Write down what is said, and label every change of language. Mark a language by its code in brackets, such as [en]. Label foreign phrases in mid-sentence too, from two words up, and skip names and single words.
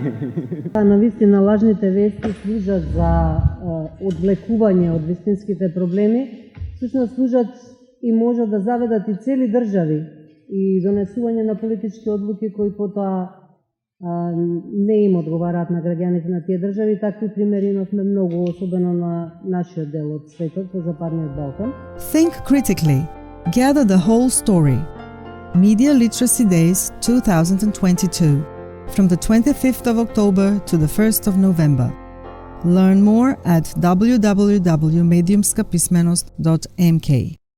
[mk] Навистина лажните вести служат за одвлекување од вистинските проблеми, всушност служат и можат да заведат и цели држави и донесување на политички одлуки кои потоа не им одговараат на граѓаните на тие држави. Такви примери имавме многу, особено на нашиот дел од светот, во Западниот Балкан. [en] Think critically. Gather the whole story. Media Literacy Days 2022. From the 25th of October to the 1st of November. Learn more at www.mediumskapismenost.mk.